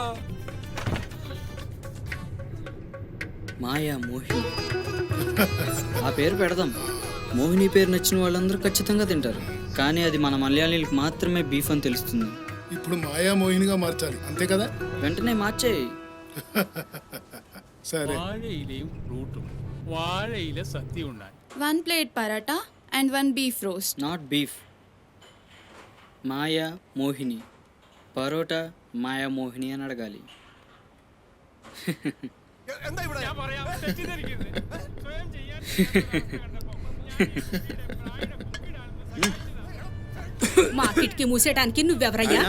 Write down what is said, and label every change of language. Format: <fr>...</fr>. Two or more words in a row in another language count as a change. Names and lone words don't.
<te>మాయా మోహిని ఆ పేరు పెడదాం. మోహిని పేరు నచ్చిన వాళ్ళందరూ ఖచ్చితంగా తింటారు, కానీ అది మన మలయాళీలకు మాత్రమే బీఫ్ అని తెలుస్తుంది. ఇప్పుడు మాయా మోహినిగా మార్చాలి, అంతే కదా? వెంటనే మార్చేయి. సరే.</te> <ml>వాഴയിലയും ഫ്രൂട്ടും വാഴയില സദ്യ ഉണ്ടായി.</ml> <en>1 plate paratha and 1 beef roast. not beef.</en> <te>మాయా మోహిని పరోటా మాయా మోహిని అని అడగాలి. మా కిటికీ మూసేయడానికి నువ్వెవరయ్యా?</te>